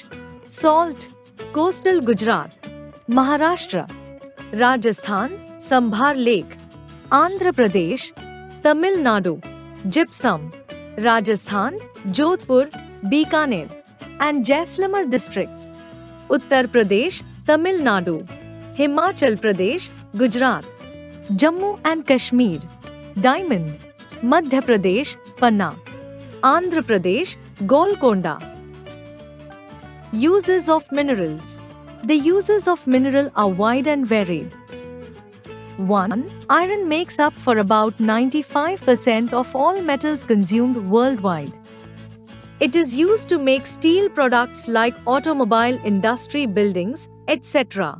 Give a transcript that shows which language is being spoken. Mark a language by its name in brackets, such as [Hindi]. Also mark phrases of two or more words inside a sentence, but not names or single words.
[English] Salt: coastal Gujarat, Maharashtra, Rajasthan, Sambhar Lake, Andhra Pradesh, Tamil Nadu, Gypsum, Rajasthan, Jodhpur, Bikaner, and Jaisalmer districts, Uttar Pradesh, Tamil Nadu, Himachal Pradesh, Gujarat, Jammu and Kashmir, Diamond, Madhya Pradesh, Panna, Andhra Pradesh, Golconda. Uses of minerals. The uses of mineral are wide and varied. 1. Iron makes up for about 95% of all metals consumed worldwide. It is used to make steel products like automobile industry, buildings, etc.